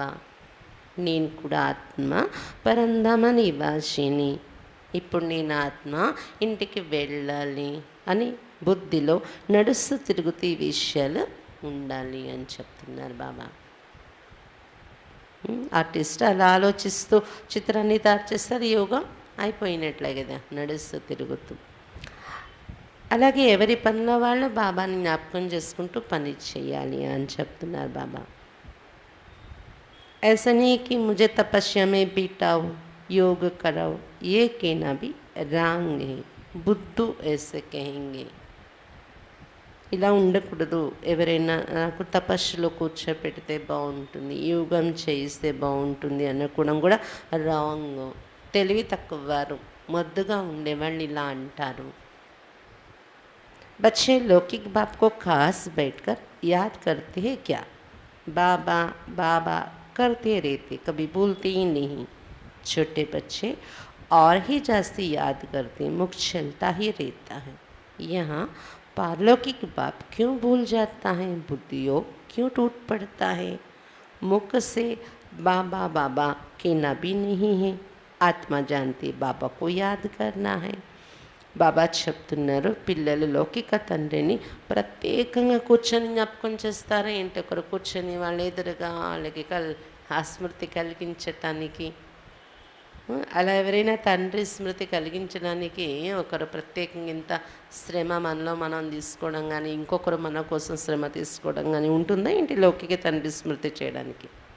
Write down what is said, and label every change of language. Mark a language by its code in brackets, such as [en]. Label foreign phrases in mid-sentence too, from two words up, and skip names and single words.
[te] నేను కూడా ఆత్మ పరంధామ నివాసిని, ఇప్పుడు నేను ఆత్మ ఇంటికి వెళ్ళాలి అని బుద్ధిలో నడుస్తూ తిరుగుతూ ఈ విషయాలు ఉండాలి అని చెప్తున్నారు బాబా. ఆర్టిస్ట్ అలా ఆలోచిస్తూ చిత్రాన్ని తయారు చేస్తారు, యోగం అయిపోయినట్లే కదా నడుస్తూ తిరుగుతూ. అలాగే ఎవరి పనిలో వాళ్ళు బాబాని జ్ఞాపకం చేసుకుంటూ పని చేయాలి అని చెప్తున్నారు బాబా. [hi] ऐसा नहीं कि मुझे तपस्या में बिठाओ, योग कराओ, ये कहना भी रॉन्ग है. బుద్ధు ऐसे कहेंगे. [te] ఇలా ఉండకూడదు. ఎవరైనా నాకు తపస్సులో కూర్చోపెడితే బాగుంటుంది, యోగం చేయిస్తే బాగుంటుంది అనుకోవడం కూడా రాంగ్. తెలివి తక్కువ వారు, మొద్దుగా ఉండేవాళ్ళు ఇలా అంటారు. [hi] बच्चे लौकिक बाप को खास बैठकर याद करते हैं क्या? बाबा बाबा करते रहते, कभी भूलते ही नहीं। छोटे बच्चे और ही जास्ती याद करते, मुख चलता ही रहता है। यहाँ पारलौकिक बाप क्यों भूल जाता है, बुद्धि योग क्यों टूट पड़ता है। मुख से बाबा बाबा कहना भी नहीं है, आत्मा जानती बाबा को याद करना है। [te] బాబా చెప్తున్నారు, పిల్లలు లౌకిక తండ్రిని ప్రత్యేకంగా కూర్చొని జ్ఞాపకం చేస్తారా ఏంటి? ఒకరు కూర్చొని వాళ్ళ ఎదురుగా వాళ్ళకి ఆ స్మృతి కలిగించటానికి, అలా ఎవరైనా తండ్రి స్మృతి కలిగించడానికి ఒకరు ప్రత్యేకంగా ఇంత శ్రమ మనలో మనం తీసుకోవడం కానీ, ఇంకొకరు మన కోసం శ్రమ తీసుకోవడం కానీ ఉంటుందా ఏంటి లౌకిక తండ్రి స్మృతి చేయడానికి?